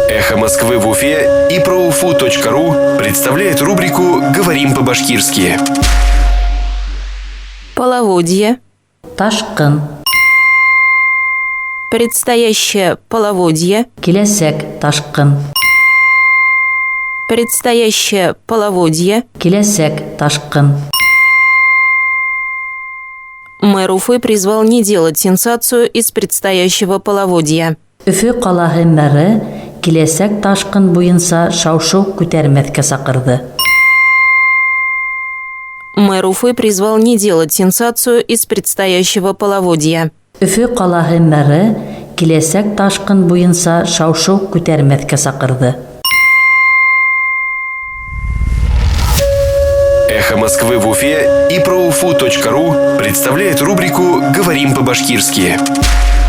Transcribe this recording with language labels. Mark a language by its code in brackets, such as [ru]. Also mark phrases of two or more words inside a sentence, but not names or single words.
[ru] Эхо Москвы в Уфе и ProUFU.ру представляет рубрику «Говорим по-башкирски». Половодье. [ba] Ташкын. [ru] Предстоящее половодье. [ba] Киләсәк ташкын. [ru] Предстоящее половодье. [ba] Киләсәк ташкын. [ru] Мэр Уфы призвал не делать сенсацию из предстоящего половодья. [ba] Өфө ҡалаһы мэры киләсәк ташкын буйынса шау-шыу күтәрмәҫкә саҡырҙы. [ru] Мэр Уфы призвал не делать сенсацию из предстоящего половодья. [ba] Өфө ҡалаһы мэры киләсәк ташкын буйынса шау-шыу күтәрмәҫкә саҡырҙы. [ru] Эхо Москвы в Уфе и ProUFU.ру представляет рубрику «Говорим по-башкирски».